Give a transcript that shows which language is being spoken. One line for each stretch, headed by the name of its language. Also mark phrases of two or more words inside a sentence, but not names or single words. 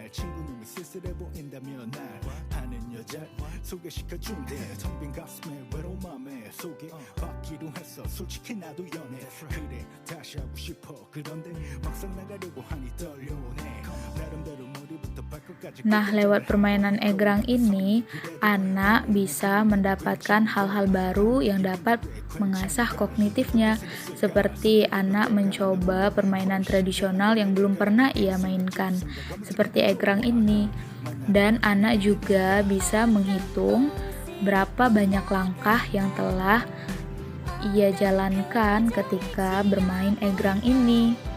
Korean: 친구놈이 쓸쓸해 보인다며 날 아는 여자 소개시켜준대 텅 빈 가슴에 외로운 맘에 소개받기로 했어 솔직히 나도 연애 그래 다시 하고 싶어 그런데 막상 나가려고 하니 떨려오네 나름대로 머리부터 발끝까지
Indonesian: Nah, lewat permainan egrang ini, anak bisa mendapatkan hal-hal baru yang dapat mengasah kognitifnya, seperti anak mencoba permainan tradisional yang belum pernah ia mainkan, seperti egrang ini. Dan anak juga bisa menghitung berapa banyak langkah yang telah ia jalankan ketika bermain egrang ini.